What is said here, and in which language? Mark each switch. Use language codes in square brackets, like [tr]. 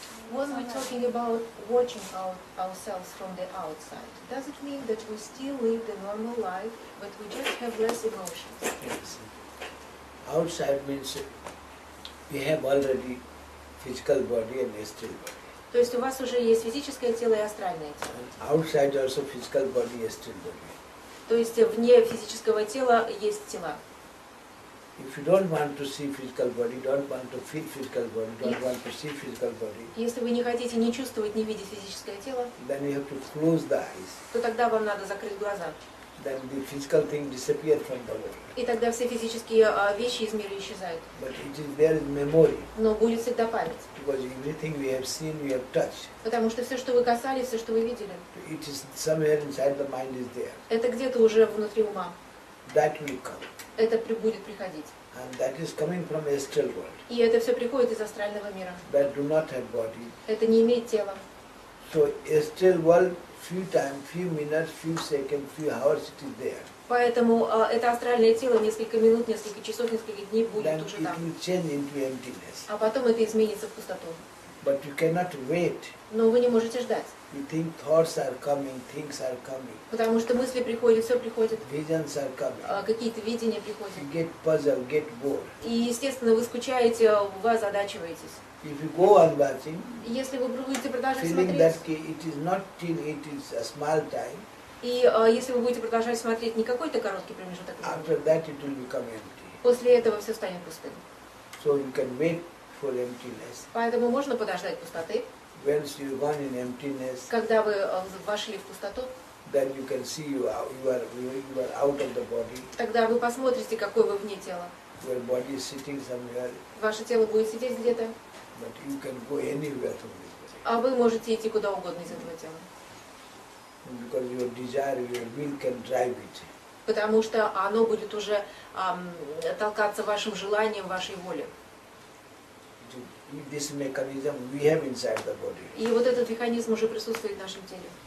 [en] When we're talking about watching ourselves from the outside, does it mean that we still live the normal life, but we just have less emotions? Yes. Outside means we have already physical body and astral body. [ru] То есть у вас уже есть физическое тело и астральное тело. [en] And outside also physical body, astral body. [ru] То есть вне физического тела есть тела. [en] If you don't want to see physical body, don't want to feel physical body, don't want to see physical body, [ru] Если вы не хотите не чувствовать, не видеть физическое тело, [en] then you have to close the eyes. [ru] то тогда вам надо закрыть глаза. [en] Then the physical thing disappears from the world. [ru] И тогда все физические вещи из мира исчезают. [en] But it is there in memory, [ru] Но будет всегда память. [en] because everything we have seen, we have touched. [ru] Потому что все, что вы касались, все, что вы видели, [en] It is somewhere inside the mind is there. [ru] это где-то уже внутри ума. [en] That will come. [ru] Это будет приходить. [en] And that is coming from astral world. [ru] И это все приходит из астрального мира. [en] That do not have body. [ru] Это не имеет тела. [en] So astral world few time, few minutes, few seconds, few hours it is there. [ru] Поэтому это астральное тело несколько минут, несколько часов, несколько дней будет [en] Then [ru] уже [en] it [ru] там. [en] will change into emptiness. [ru] А потом это изменится в пустоту. [en] But you cannot wait. [ru] Но вы не можете ждать. [en] You think thoughts are coming, things are coming, [ru] Потому что мысли приходят, все приходит, [en] visions are coming. [ru] какие-то видения приходят. [en] You get puzzled, get bored. [ru] И, естественно, вы скучаете, вы озадачиваетесь. [en] If you go on watching, [ru] И если вы будете продолжать [en] feeling [ru] смотреть, [en] that it is not till it is a small time, [ru] и если вы будете продолжать смотреть не какой-то короткий промежуток времени, [en] after that it will become empty. [ru] после этого все станет пустым. [en] So you can wait for emptiness. [ru] Поэтому можно подождать пустоты. [en] Once you gone in emptiness, [ru] Когда вы вошли в пустоту, [en] then you can see you are out of the body. [ru] тогда вы посмотрите, какой вы вне тела. [en] Your body is sitting somewhere, [ru] Ваше тело будет сидеть где-то, [en] but you can go anywhere from this body. [ru] а вы можете идти куда угодно из этого тела. [en] Because your desire, your will can drive it. [ru] Потому что оно будет уже толкаться вашим желанием, вашей волей. [en] This mechanism we have inside the body. [ru] И вот этот механизм уже присутствует в нашем теле.